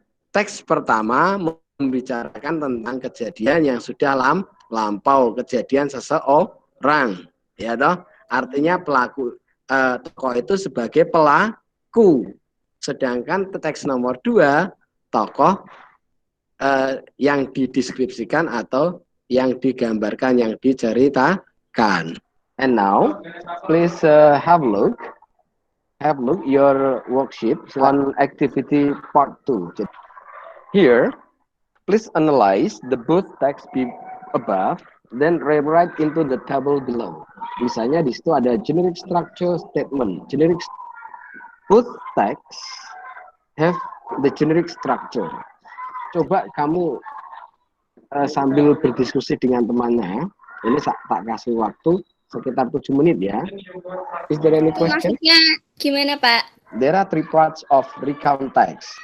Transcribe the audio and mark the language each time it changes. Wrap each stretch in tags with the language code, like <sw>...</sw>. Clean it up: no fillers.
<id>Teks pertama membicarakan tentang kejadian yang sudah lampau, kejadian seseorang, ya toh. Artinya tokoh itu sebagai pelaku. Sedangkan teks nomor 2, tokoh yang dideskripsikan atau yang digambarkan, yang diceritakan.</id> <en>And now, please have a look your worksheet on activity part 2. Here, please analyze the both text above, then rewrite into the table below.</en> <id>Misalnya di situ ada</id> <en>generic structure statement. Both text have the generic structure.</en> <id>Coba kamu sambil berdiskusi dengan temannya. Ini tak kasih waktu sekitar 7 menit ya.</id> <en>Is there any question?</en> <id>Maksudnya gimana, Pak?</id> <en>There are 3 parts of recount text.</en>